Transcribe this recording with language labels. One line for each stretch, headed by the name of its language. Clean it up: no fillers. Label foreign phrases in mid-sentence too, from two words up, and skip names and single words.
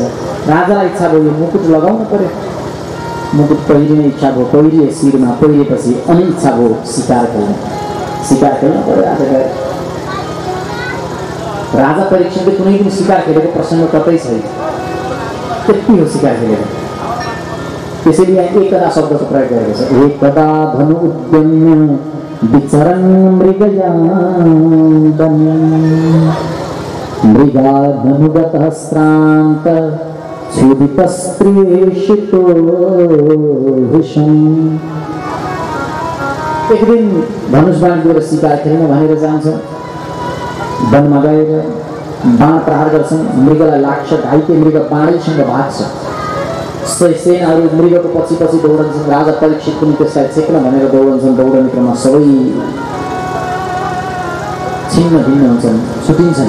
Nepali: राजालाई इच्छा भयो यो मुकुट लगाउनु पर्यो। मुकुट पहिरिने इच्छा भयो, पहिरिए शिरमा, पहिरिएपछि अनि इच्छा भयो शिकार खेल्न पर्यो। आज गएर राजा परीक्षणले कुनै पनि शिकार खेलेको प्रसङ्ग कतै छैन, त्यति हो शिकार खेलेको। त्यसैले यहाँ एकदा शब्दको प्रयोग गरेको छ।
Sanskrit: एकदा धनु उद्यम्य विचरन् मृगा धनुगतः श्रान्त क्षुदितस्त्रीषितो भीषम्।
Nepali: एक दिन धनुष बाण लिएर शिकार खेल्न भनेर जान्छ। वनमा गएर बाण प्रहार गर्छन्, मृगलाई लाग्छ, घाइते मृग बाणैसँग भाग्छ। सेनाहरू मृगको पछि पछि दौडन्छन्। राजा परीक्षित पनि त्यसलाई छेक्न भनेर दौडन्छन्। दौडने क्रममा सबै छिन्न भिन्न हुन्छन्, छुटिन्छन्।